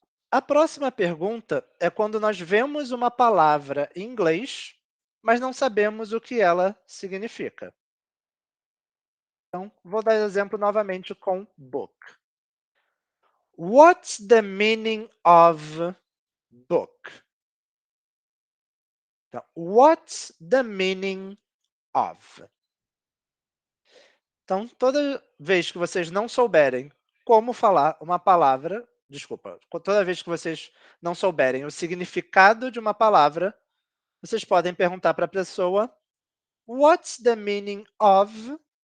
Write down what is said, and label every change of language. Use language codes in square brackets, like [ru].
[pt] A próxima pergunta é quando nós vemos uma palavra em inglês, mas não sabemos o que ela significa. Então, vou dar exemplo novamente com book. [en] What's the meaning of book? Então, what's the meaning of? [pt] Então, toda vez que vocês não souberem como falar uma palavra, desculpa, toda vez que vocês não souberem o significado de uma palavra, vocês podem perguntar para a pessoa, [en] what's the meaning of?